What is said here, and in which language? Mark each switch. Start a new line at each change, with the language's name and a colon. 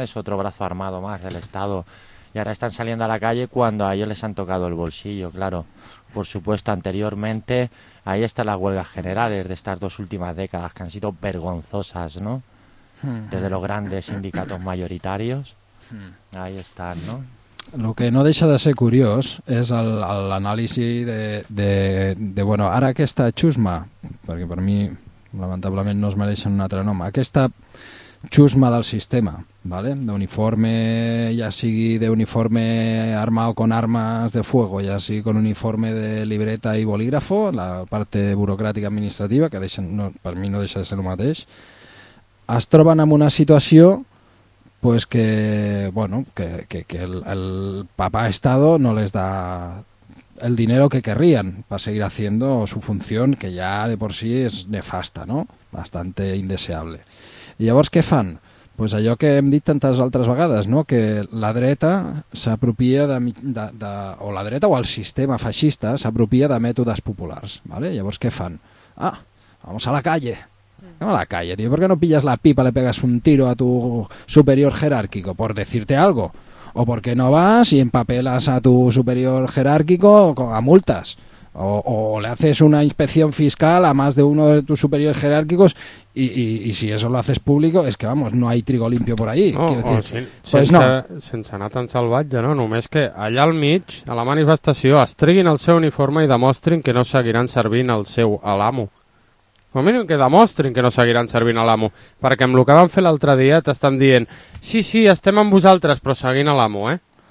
Spanish: Es otro brazo armado más del Estado. Y ahora están saliendo a la calle cuando a ellos les han tocado el bolsillo, claro. Por supuesto, anteriormente, ahí están las huelgas generales de estas dos últimas décadas, que han sido vergonzosas, ¿no? Desde los grandes sindicatos mayoritarios, ahí están, ¿no?
Catalan: Lo que no deixa de ser curiós és l'anàlisi de, bueno, ara aquesta xusma, perquè per mi, lamentablement, no es mereixen un altre nom, aquesta xusma del sistema, ¿vale? D'uniforme, ja sigui d'uniforme armado con armas de fuego, ja sigui con uniforme de libreta i bolígrafo, la parte burocràtica administrativa, que deixen, no, per mi no deixa de ser el mateix, es troben en una situació...
Spanish: pues que bueno, que el papá Estado no les da el dinero que querrían para seguir haciendo su función, que ya de por sí es nefasta, ¿no?
Catalan: Bastante indeseable. I llavors què fan? Pues allò que hem dit tantes altres vegades, ¿no? Que la dreta s'apropia de o la dreta o el sistema feixista s'apropia de mètodes populars, ¿vale?
Spanish: Llavors què fan? Ah, vamos a la calle. A la calle, tío, ¿por qué no pillas la pipa, le pegas un tiro a tu superior jerárquico por decirte algo? ¿O por qué no vas y empapelas a tu superior jerárquico a multas? ¿O le haces una inspección fiscal a más de uno de tus superiores jerárquicos y si eso lo haces público, es que vamos, no hay trigo limpio por ahí. No, quiero decir,
Catalan: sense anar tan salvatge, no, només que allà al mig, a la manifestació, es triguin el seu uniforme i demostrin que no seguiran servint a l'amo. Com a mínim que demostrin que no seguiran servint a l'amo, perquè amb el que vam fer l'altre dia t'estan dient sí, sí, estem amb vosaltres, però seguint a l'amo, eh?